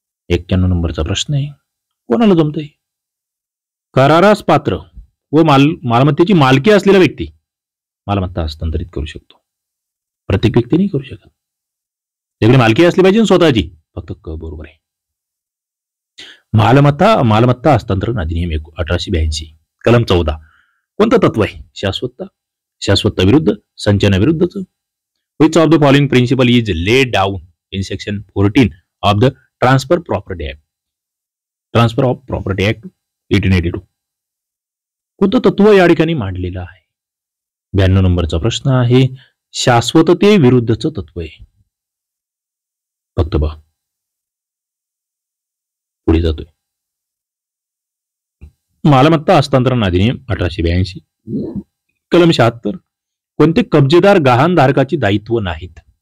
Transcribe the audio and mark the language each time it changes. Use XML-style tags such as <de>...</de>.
<mr>91 नंबरचा प्रश्न आहे, कोणाला जमतंय? करारास पात्र व मालमत्तेची मालकी असलेला व्यक्ती मालमत्ता हस्तांतरित करू शकतो. प्रत्येक व्यक्ती नाही करू शकत. त्याकडे मालकी असली पाहिजे स्वतःची, फक्त क बरोबर आहे. मालमत्ता हस्तांतरण अधिनियम 1882 कलम 14 कोणतं तत्व आहे? शाश्वतता विरुद्ध संचनाविरुद्धचं.</mr> <en>Which of the following principle is laid down in section 14 of the Transfer Property Act? Transfer of Property Act 1882.</en> <mr>कोणतं तत्व या ठिकाणी मांडलेलं आहे? 92 नंबरचा प्रश्न आहे, शाश्वतते विरुद्धचं तत्व आहे. फक्त बघा पुढे जातोय. मालमत्ता हस्तांतरण अधिनियम 1882 कलम 76 कोणते कब्जेदार गहाणधारकाची दायित्व नाहीत.</mr>